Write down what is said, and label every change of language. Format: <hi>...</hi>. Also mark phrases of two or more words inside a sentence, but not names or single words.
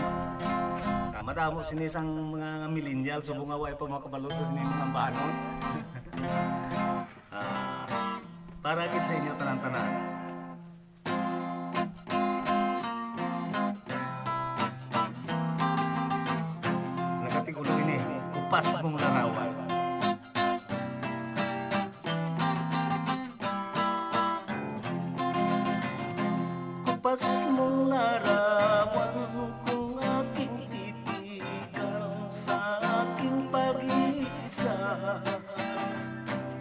<hil>Madamo sini sang mga millennial subong nga way pa makabalo sa sini mga ambahanon. Para gid sa inyo tanan-tanan. Nagatigulo ini,</hil> <tl>kupas mong larawan. Kupas mong larawan kung aking titigan sa aking pag-iisa,</tl>